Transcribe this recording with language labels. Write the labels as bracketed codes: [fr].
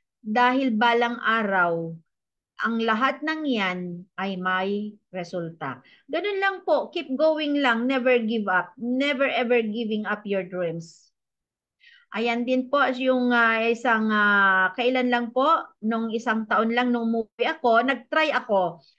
[tl] Dahil balang araw, ang lahat ng yan ay may resulta. Ganun lang po, [en] keep going lang, never give up, never ever giving up your dreams. [tl] Ayan din po yung kailan lang po, nung isang taon lang nung umuwi ako, nag-try ako.